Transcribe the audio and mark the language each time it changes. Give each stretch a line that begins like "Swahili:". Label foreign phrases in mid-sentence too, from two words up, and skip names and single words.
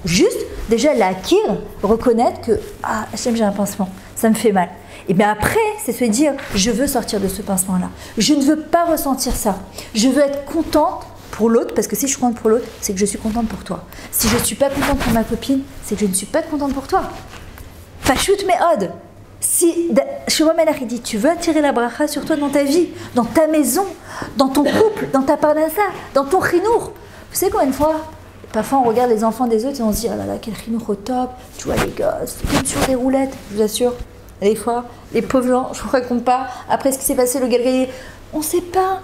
French: Juste, déjà, l'acquérir, reconnaître que ah, Hachem, j'ai un pincement, ça me fait mal. Et bien après, c'est se dire, je veux sortir de ce pincement-là. Je ne veux pas ressentir ça. Je veux être contente pour l'autre, parce que si je suis contente pour l'autre, c'est que je suis contente pour toi. Si je ne suis pas contente pour ma copine, c'est que je ne suis pas contente pour toi.
Hebrew: פשוט מאוד.
French: Si Shlomo Melech dit, tu veux attirer la bracha sur toi dans ta vie, dans ta maison, dans ton couple, dans ta parnassa, dans ton chinour. Vous savez combien de fois, parfois on regarde les enfants des autres et on se dit, oh là là, quel chinour au top, tu vois les gosses, comme sur des roulettes, je vous assure. Des fois, les pauvres gens, je vous raconte pas, après ce qui s'est passé, le galgaïer, on ne sait pas.